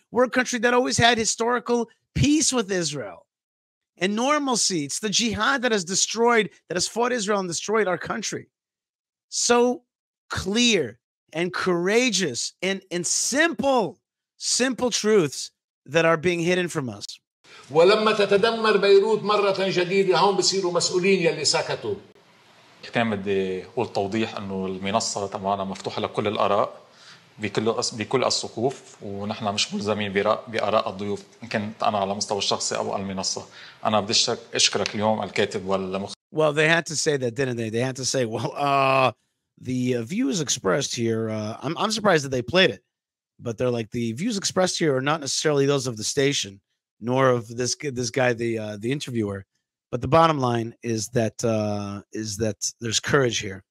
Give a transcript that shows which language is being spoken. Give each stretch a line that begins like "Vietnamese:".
English: We're a country that always had historical peace with Israel and normalcy. It's the jihad that has destroyed, that has fought Israel and destroyed our country. So clear and courageous and simple truths that are being hidden from us.
Arabic: ولما تتدمر بيروت مرة جديدة هون بصيروا مسؤولين يلي سكتوا. كان بدي أقول توضيح إنه المنصة تبعنا مفتوحة لكل الآراء بكل الصفوف ونحن مش ملزمين بآراء الضيوف إن كنت أنا على مستوى الشخصي أو المنصة. أنا بدي أشكرك اليوم الكاتب والمخرج.
English: Well, they had to say that, didn't they? They had to say, well, the views expressed here, I'm surprised that they played it, but they're like, the views expressed here are not necessarily those of the station, nor of this guy, the interviewer. But the bottom line is that there's courage here.